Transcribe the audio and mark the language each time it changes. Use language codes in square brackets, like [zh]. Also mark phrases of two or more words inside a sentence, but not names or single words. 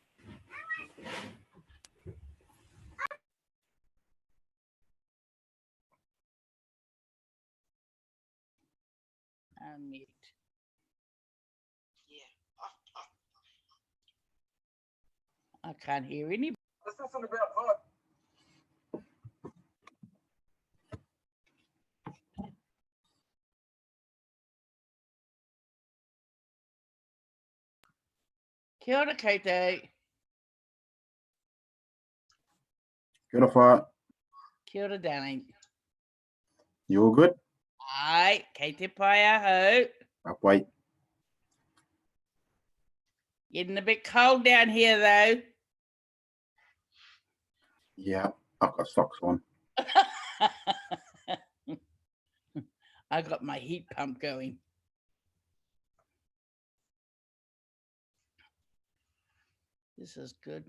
[en] Unmute. Yeah. I can't hear anybody. That's nothing about hot. [mi] Kia ora, koutou. Kia ora, wha. Kia ora, [en] darling. You all good? [mi] Ai, kei te pai aho. [en] Up, wait. Getting a bit cold down here, though. Yeah, I've got socks on. I got my heat pump going. This is good.